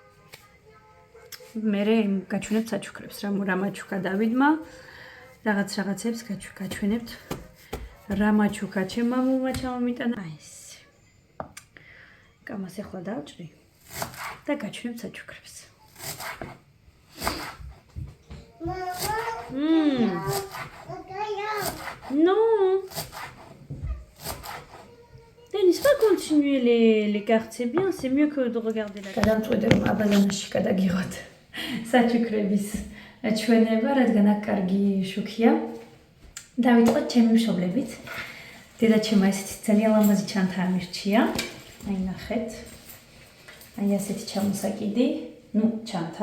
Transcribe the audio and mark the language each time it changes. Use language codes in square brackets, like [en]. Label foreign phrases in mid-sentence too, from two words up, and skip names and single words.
[ka] მე გაჩვენებთ საჩუქრებს, რა მაჩუქა დავიდმა, რაღაცებს გაჩვენებთ. რა მაჩუქა ჩემმა მულმა ჩამომიტანა. აი ეს. კამას ახლა დავჭრი და გაჩვენებთ საჩუქრებს. [fr] Non. Denis, va continuer les cartes, c'est bien, c'est mieux que de regarder la carte. [ka] გადამწყვეტე რომ აბაზანაში გადაგიღოთ საჩუქრების ჩვენება, რადგან აქ კარგი შუქია. დავიწყოთ ჩემი მშობლებით. დედაჩემმა ესეთი ძალიან ლამაზი ჩანთა ამირჩია. აი ნახეთ. აი ასეთი ჩამოსაკიდი, ჩანთა.